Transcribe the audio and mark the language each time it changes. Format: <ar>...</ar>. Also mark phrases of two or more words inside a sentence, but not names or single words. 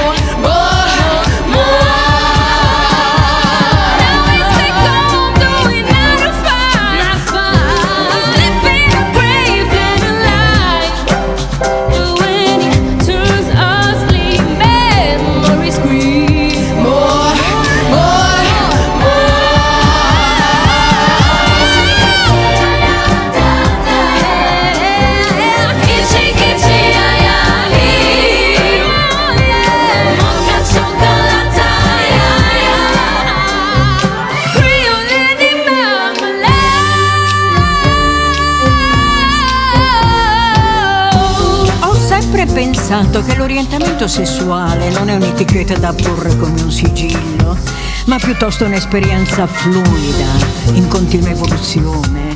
<en>Now it's back home, doing 9 to 5. Sleeping a grave and alive. But when it turns asleep, memories scream. More. Kitchi, kitchi, ay, ay, mocha chocolate, ay, ay, Creole di marmalade.</en> <it>Ho sempre pensato che l'orientamento sessuale non è un'etichetta da porre come un sigillo, ma piuttosto un'esperienza fluida, in continua evoluzione.</it>